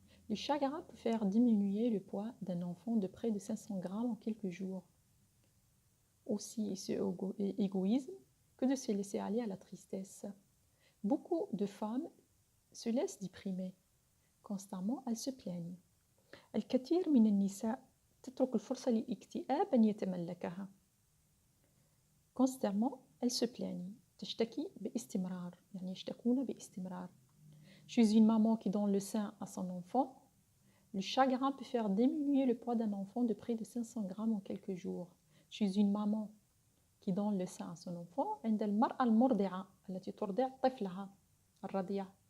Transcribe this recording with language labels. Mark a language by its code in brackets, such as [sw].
[fr] Le chagrin peut faire diminuer le poids d'un enfant de près de 500 grammes en quelques jours. Aussi ce égoïsme que de se laisser aller à la tristesse. Beaucoup de femmes se laissent déprimer. Constamment, elles se plaignent. [ar] الكثير من النساء تترك الفرصة للاكتئاب أن يتملكها. [fr] Constamment, elles se plaignent. [ar] تشتكي باستمرار, يعني يشتكون باستمرار. [fr] Je suis une maman qui donne le sein à son enfant. Le chagrin peut faire diminuer le poids d'un enfant de près de 500 grammes en quelques jours. Je suis une maman qui donne le sein à son enfant. [ar] عند المرأة المرضعة التي ترضع طفلها الرضيع.